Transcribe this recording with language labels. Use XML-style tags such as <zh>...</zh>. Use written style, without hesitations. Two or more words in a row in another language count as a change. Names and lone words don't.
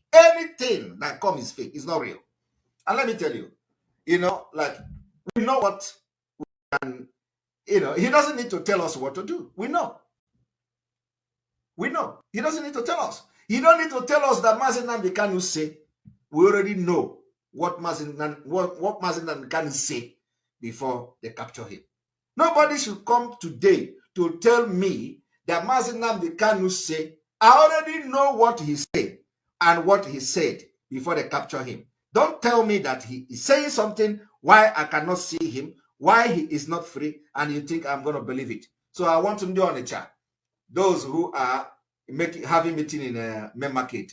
<en>Anything that comes is fake. It's not real. And let me tell you, like, we know what, and he doesn't need to tell us what to do. We know. We know. He doesn't need to tell us. He don't need to tell us that Mazi Nnamdi Kanu say. We already know what Mazi Nnamdi Kanu say before they capture him. Nobody should come today to tell me that Mazi Nnamdi Kanu say. I already know what he said and what he said before they capture him. Don't tell me that he is saying something, why I cannot see him, why he is not free, and you think I'm going to believe it. So I want to do on the chat. Those who are having meeting in a main market.</en>